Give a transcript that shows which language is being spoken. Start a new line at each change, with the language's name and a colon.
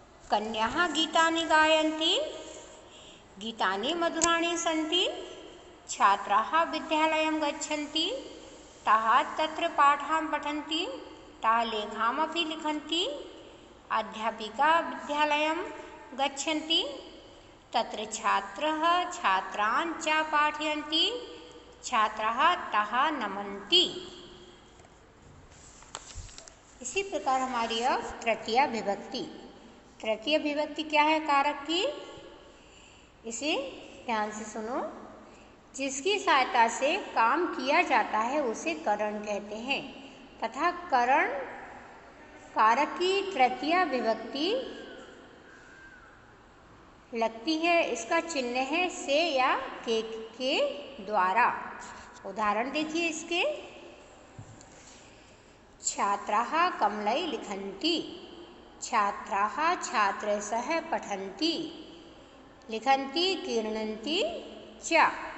Sanskrit: कन्याः गीतानि गायन्ति, गीतानि मधुराणि सन्ति, छात्राः विद्यालयं गच्छन्ति, ताः तत्र पाठान् पठन्ति, ताः लेखामपि लिखन्ति, अध्यापिका विद्यालयं गच्छन्ति, तत्र छात्रः छात्रान् च पाठयन्ति, छात्राः ताः नमन्ति।
Hindi: इसी प्रकार हमारी अब तृतीया विभक्ति। तृतीय विभक्ति क्या है कारक की? इसे ध्यान से सुनो। जिसकी सहायता से काम किया जाता है उसे करण कहते हैं तथा करण कारक की तृतीया विभक्ति लगती है। इसका चिन्ह है से या के द्वारा। उदाहरण देखिए इसके।
Sanskrit: छात्राः कमलै लिखन्ति, छात्राः छात्रैः पठन्ति, लिखन्ति क्रीडन्ति च।